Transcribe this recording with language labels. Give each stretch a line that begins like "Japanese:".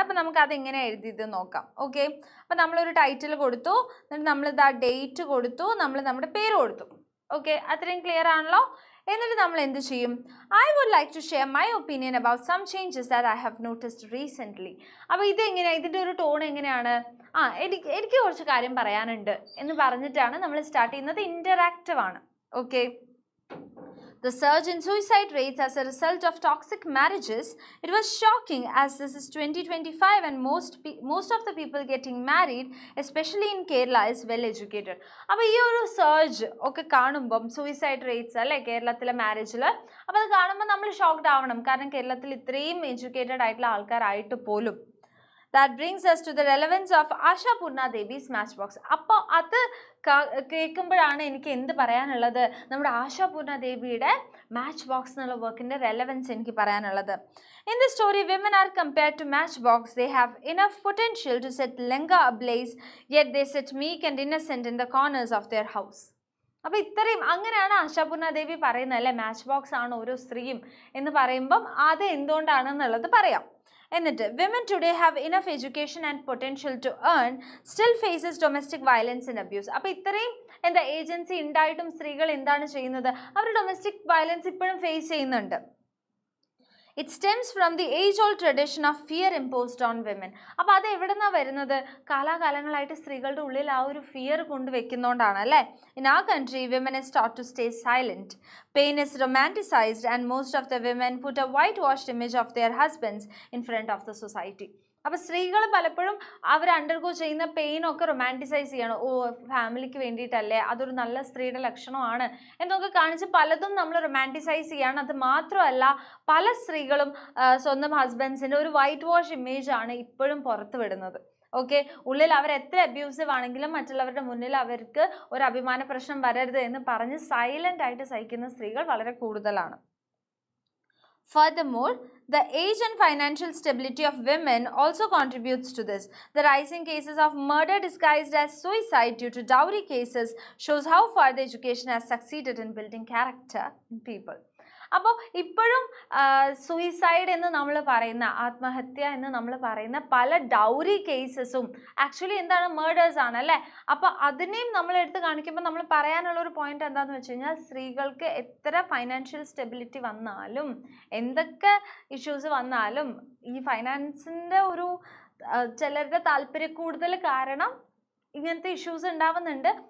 Malayalam: അപ്പോൾ നമുക്ക് അതെങ്ങനെ എഴുതിയത് നോക്കാം. ഓക്കെ, അപ്പോൾ നമ്മളൊരു ടൈറ്റിൽ കൊടുത്തു, എന്നിട്ട് നമ്മളിത് ആ ഡേറ്റ് കൊടുത്തു, നമ്മൾ നമ്മുടെ പേര് കൊടുത്തു. ഓക്കെ, അത്രയും ക്ലിയർ ആണല്ലോ. എന്നിട്ട് നമ്മൾ എന്ത് ചെയ്യും,
English: I would like to share my opinion about some changes that I have noticed recently.
Malayalam: അപ്പോൾ ഇതെങ്ങനെയാണ്, ഇതിൻ്റെ ഒരു ടോൺ എങ്ങനെയാണ്, എനിക്ക് കുറച്ച് കാര്യം പറയാനുണ്ട് എന്ന് പറഞ്ഞിട്ടാണ് നമ്മൾ സ്റ്റാർട്ട് ചെയ്യുന്നത്. ഇൻറ്ററാക്റ്റീവ് ആണ്.
English: Okay, the surge in suicide rates as a result of toxic marriages, it was shocking as this is 2025 and most of the people getting married, especially in Kerala, is well educated.
Malayalam: അപ്പോൾ ഈ ഒരു surge ഒക്കെ കാണുമ്പം suicide rates അല്ലേ കേരളത്തിലെ മാരേജിൽ, അപ്പോൾ അത് കാണുമ്പോൾ നമ്മൾ ഷോക്ക്ഡ് ആവണം. കാരണം കേരളത്തിൽ ഇത്രയും എഡ്യൂക്കേറ്റഡ് ആയിട്ടുള്ള ആൾക്കാരായിട്ട് പോലും.
English: That brings us to the relevance of Asha Purna Devi's Matchbox.
Malayalam: അപ്പോൾ അത് കേൾക്കുമ്പോഴാണ് എനിക്ക് എന്ത് പറയാനുള്ളത്, നമ്മുടെ ആശാ പൂർണ്ണ ദേവിയുടെ മാച്ച് ബോക്സ് എന്നുള്ള വർക്കിൻ്റെ റെലവൻസ് എനിക്ക് പറയാനുള്ളത്.
English: In the story, women are compared to matchbox. They have enough potential to set Lenga ablaze, yet they sit meek and innocent in the corners of their house.
Malayalam: അപ്പോൾ ഇത്രയും അങ്ങനെയാണ് ആശാപൂർണ ദേവി പറയുന്നത് അല്ലേ, match box ആണ് ഓരോ സ്ത്രീയും എന്ന് പറയുമ്പം അത് എന്തുകൊണ്ടാണെന്നുള്ളത് പറയാം. എന്നിട്ട്
English: women today have enough education and potential to earn, still faces domestic violence and abuse.
Malayalam: അപ്പോൾ ഇത്രയും എന്താ ഏജൻസി ഉണ്ടായിട്ടും സ്ത്രീകൾ എന്താണ് ചെയ്യുന്നത്, അവർ ഡൊമസ്റ്റിക് വയലൻസ് ഇപ്പോഴും ഫേസ് ചെയ്യുന്നുണ്ട്.
English: It stems from the age-old tradition of fear imposed on women.
Malayalam: അപ്പോൾ അത് എവിടെ നിന്നാണ് വരുന്നത്, കാലാകാലങ്ങളായിട്ട് സ്ത്രീകളുടെ ഉള്ളിൽ ആ ഒരു ഫിയർ കൊണ്ടുവെക്കുന്നതുകൊണ്ടാണ് അല്ലേ.
English: In our country, women is taught to stay silent. Pain is romanticized and most of the women put a whitewashed image of their husbands in front of the society.
Malayalam: അപ്പോൾ സ്ത്രീകൾ പലപ്പോഴും അവർ അണ്ടർഗോ ചെയ്യുന്ന പെയിനൊക്കെ romanticise ചെയ്യണം. ഫാമിലിക്ക് വേണ്ടിയിട്ടല്ലേ, അതൊരു നല്ല സ്ത്രീയുടെ ലക്ഷണമാണ് എന്നൊക്കെ കാണിച്ച് പലതും നമ്മൾ റൊമാൻറ്റിസൈസ് ചെയ്യണം. അത് മാത്രമല്ല പല സ്ത്രീകളും സ്വന്തം ഹസ്ബൻഡ്സിൻ്റെ ഒരു വൈറ്റ് വാഷ് ഇമേജാണ് ഇപ്പോഴും പുറത്ത് വിടുന്നത്. ഓക്കെ, ഉള്ളിൽ അവർ എത്ര അബ്യൂസീവ് ആണെങ്കിലും മറ്റുള്ളവരുടെ മുന്നിൽ അവർക്ക് ഒരു അഭിമാന പ്രശ്നം വരരുത് എന്ന് പറഞ്ഞ് സൈലൻ്റ് ആയിട്ട് സഹിക്കുന്ന സ്ത്രീകൾ വളരെ കൂടുതലാണ്.
English: Furthermore, the age and financial stability of women also contributes to this. The rising cases of murder disguised as suicide due to dowry cases shows how far the education has succeeded in building character in people.
Malayalam: അപ്പോൾ ഇപ്പോഴും suicide എന്ന് നമ്മൾ പറയുന്ന, ആത്മഹത്യ എന്ന് നമ്മൾ പറയുന്ന പല ഡൗറി കേസസും ആക്ച്വലി എന്താണ്, മേർഡേഴ്സ് ആണ് അല്ലേ. അപ്പോൾ അതിനെയും നമ്മൾ എടുത്ത് കാണിക്കുമ്പോൾ നമ്മൾ പറയാനുള്ളൊരു പോയിന്റ് എന്താണെന്ന് വെച്ച് കഴിഞ്ഞാൽ, സ്ത്രീകൾക്ക് എത്ര ഫൈനാൻഷ്യൽ സ്റ്റെബിലിറ്റി വന്നാലും എന്തൊക്കെ ഇഷ്യൂസ് വന്നാലും ഈ ഫൈനാൻസിൻ്റെ ഒരു ചിലരുടെ താല്പര്യക്കൂടുതൽ കാരണം ഇങ്ങനത്തെ ഇഷ്യൂസ് ഉണ്ടാവുന്നുണ്ട്.